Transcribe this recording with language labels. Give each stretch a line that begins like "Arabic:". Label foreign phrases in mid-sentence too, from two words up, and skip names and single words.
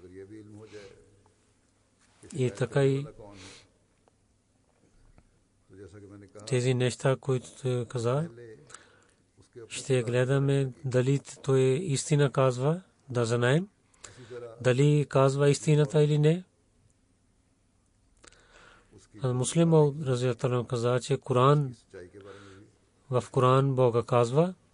Bulgarian: И така и тези неща, които каза, ще гледаме дали той истина казва, да знаем, дали казва истината или не. Муслим Мауд
Arabic: رضي الله عنه
Bulgarian: каза, че в Коран Бог казва,